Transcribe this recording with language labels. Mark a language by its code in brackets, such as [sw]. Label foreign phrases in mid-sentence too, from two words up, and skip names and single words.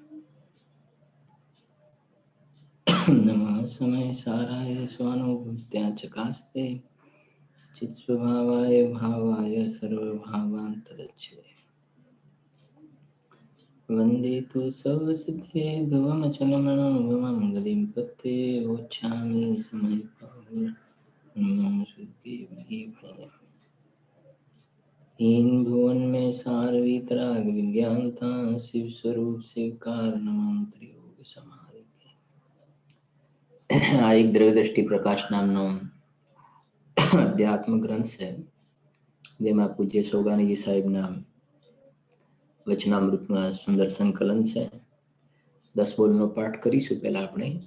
[sa] नमः समय साराय स्वानुभूत्या चकास्ते चित्स्वभावाय भावाय सर्वभावान्तरच्छे वन्दे तु सर्वसिद्धे ध्रुवमचलमणं गतिं पत्ते वोच्छामि समयपावुर् नमो सुखदेवाय [hi] हीन भुवन में सार वितराग विज्ञानता शिव स्वरूप शिवकार नमो त्रियोग समारे [gu] આ એક દ્રવ્યદ્રષ્ટિ પ્રકાશ નામનો અધ્યાત્મ ગ્રંથ છે જેમાં પૂજ્ય સોગાનીજી સાહેબના વચનામૃતમાં સુંદર સંકલન છે 10 બોલનો પાઠ કરીશું પહેલા આપણે